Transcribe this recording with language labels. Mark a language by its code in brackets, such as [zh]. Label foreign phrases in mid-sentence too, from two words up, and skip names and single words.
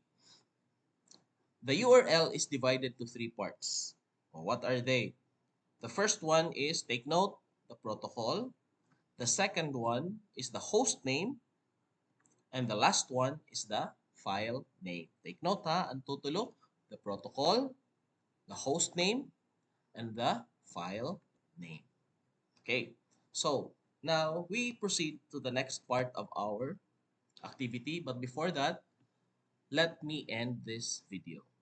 [en] The URL is divided to three parts. What are they? The first one is, take note, the protocol. The second one is the host name. And the last one is the file name. Take note [war] ha, ang tutulo, [en] the protocol, the host name, and the file name. Okay, so now we proceed to the next part of our activity. But before that, let me end this video.